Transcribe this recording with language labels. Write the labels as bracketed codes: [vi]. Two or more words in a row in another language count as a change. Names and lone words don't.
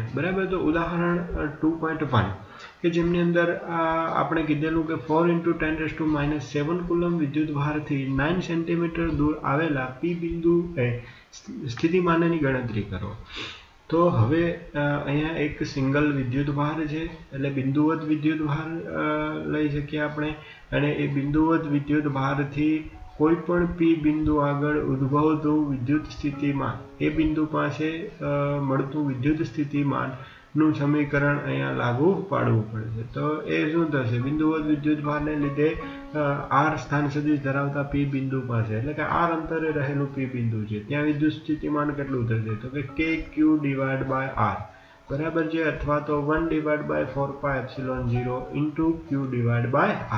[gu] બરાબર, તો ઉદાહરણ 2.1 કે જેમની અંદર આપણે કીધેલું કે 4 × 10⁻⁻7 કુલમ વિદ્યુતભારથી 9 સેન્ટીમીટર દૂર આવેલા પી બિંદુએ સ્થિતિમાનની ગણતરી કરો. તો હવે અહીંયા એક સિંગલ વિદ્યુતભાર છે, એટલે બિંદુવત વિદ્યુતભાર લઈ શકીએ આપણે, અને એ બિંદુવત વિદ્યુતભારથી કોઈપણ પી બિંદુ આગળ ઉદ્ભવતુ વિદ્યુત સ્થિતિમાન એ બિંદુ પાસે મળતુ વિદ્યુત સ્થિતિમાન નું સમીકરણ અહીંયા લાગુ પાડવું પડશે. તો એ શું થશે? બિંદુવત વિદ્યુતભારને લીધે આર સ્થાન સદિશ ધરાવતા પી બિંદુ પાસે, એટલે કે આર અંતરે રહેલું પી બિંદુ છે, ત્યાં વિદ્યુત સ્થિતિમાન કેટલું થશે? તો કે KQ/R બરાબર છે, અથવા તો 1/4πε0 × Q/R.